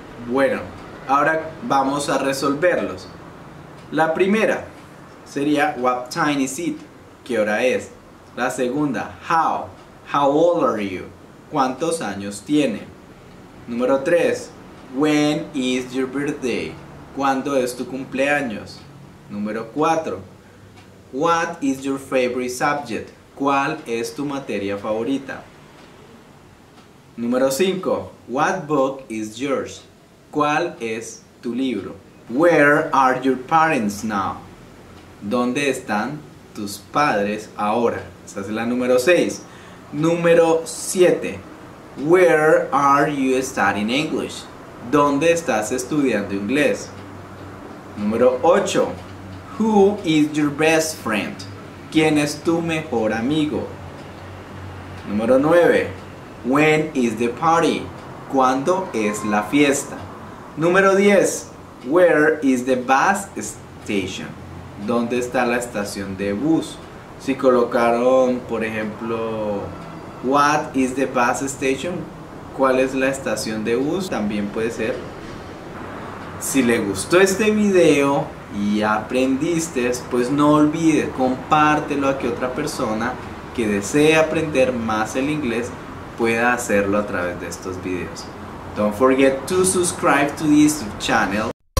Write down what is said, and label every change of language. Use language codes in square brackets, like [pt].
[es] Bueno, ahora vamos a resolverlos. La primera sería [en] what time is it? [es] ¿Qué hora es? La segunda, [en] how old are you? [es] ¿Cuántos años tiene? [en] Número 3, when is your birthday? [es] ¿Cuándo es tu cumpleaños? [en] Número 4, what is your favorite subject? [es] ¿Cuál es tu materia favorita? Número 5, [en] what book is yours? [es] ¿Cuál es tu libro? [en] Where are your parents now? [es] ¿Dónde están tus padres ahora? Esa es la número 6. Número 7. [en] Where are you studying English? [es] ¿Dónde estás estudiando inglés? [en] Número 8. Who is your best friend? [es] ¿Quién es tu mejor amigo? Número 9. [en] When is the party? [es] ¿Cuándo es la fiesta? Número 10. [en] Where is the bus station? [es] ¿Dónde está la estación de bus? Si colocaron, por ejemplo, [en] what is the bus station? [es] ¿Cuál es la estación de bus? También puede ser. Si le gustó este video y aprendiste, pues no olvides, compártelo a que otra persona que desee aprender más el inglés pueda hacerlo a través de estos videos. [en] Don't forget to subscribe to this channel.